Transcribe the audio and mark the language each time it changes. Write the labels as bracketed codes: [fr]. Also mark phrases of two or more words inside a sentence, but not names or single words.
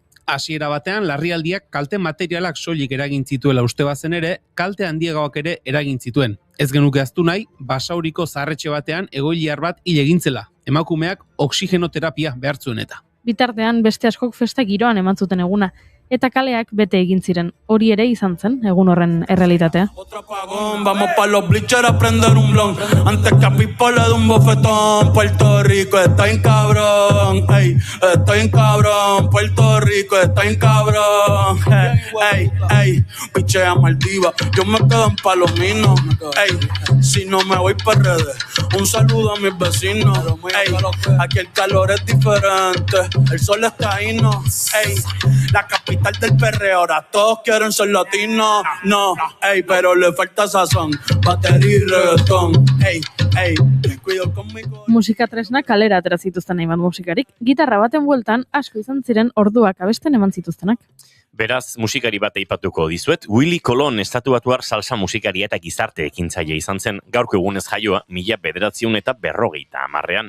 [eu] Hasiera batean, larrialdiak kalte materialak soilik eragin zituela uste bazen ere, kalte handiegoak ere eragin zituen. Ez genuke ahaztu nahi, Basauriko zaharretxe batean egoiliar bat hil egin zela. Emakumeak oxigenoterapia behar zuen eta. Bitartean beste askok festa giroan eman zuten eguna, eta kaleak bete egin ziren. Hori ere izan zen egun horren errealitatea. [es] Otro apagón, vamos pa' los bleachers a prender un blon. Antes que a Pipo le dé un bofetón. Puerto Rico está en cabrón, ey, estoy en cabrón. Puerto Rico está en cabrón, ey, ey, pichea Maldiva. Yo me quedo en Palomino, ey, si no me voy para redes. Un saludo a mis vecinos, ey, aquí el calor es diferente. El sol está ahí, no, ey, la capital del perreo, ahora todos quieren ser latinos, no, ey, pero le falta sazón, batería y reggaetón, ey, ey, cuido conmigo. [eu] Musika tresna kalera atera zituzten hainbat musikarik, gitarra baten bueltan asko izan ziren orduak abesten eman zituztenak. Beraz, musikari bat aipatuko dizuet, Willy Colon estatuatuar salsa musikaria eta gizarte ekintzaile izan zen, gaurko egunez jaioa, 1950ean.